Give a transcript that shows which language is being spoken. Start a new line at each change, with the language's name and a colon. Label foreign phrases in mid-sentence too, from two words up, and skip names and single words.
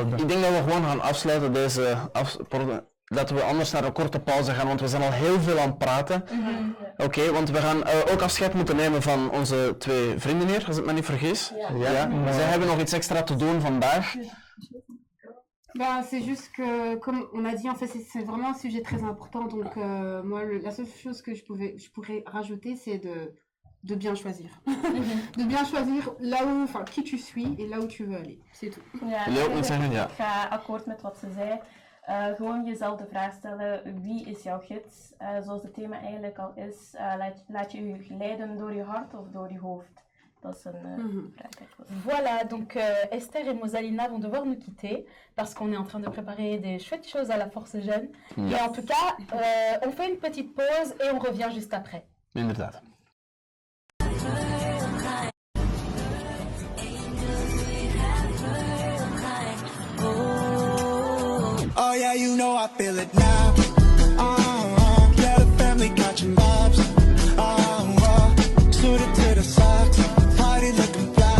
Dutch: Maar ik denk dat we gewoon gaan afsluiten deze dat we anders naar een korte pauze gaan, want we zijn al heel veel aan het praten. Oké, want we gaan ook afscheid moeten nemen van onze twee vrienden hier, als ik me niet vergis. Ja. Zij hebben nog iets extra te doen vandaag.
French: Ben, c'est juste que, comme on a dit, en fait, c'est vraiment un sujet très important. Donc, moi, la seule chose que je pourrais rajouter, c'est de bien choisir. De bien choisir là où, enfin, qui tu suis et là où tu veux aller. C'est tout.
Dutch: Ja, ik ga akkoord met wat ze zei. Gewoon jezelf de vraag stellen, wie is jouw gids? Zoals het thema eigenlijk al is, laat je je leiden door je hart of door je hoofd? Dat is een vraag.
French: Voilà, donc Esther et Mosalina vont devoir nous quitter parce qu'on est en train de préparer des chouettes choses à la Force Jeune. Et en tout cas, on fait une petite pause et on revient juste après.
Dutch: Inderdaad.
English: Oh yeah, you know I feel it now. Yeah, the family catching vibes. Suited to the socks, party looking fly.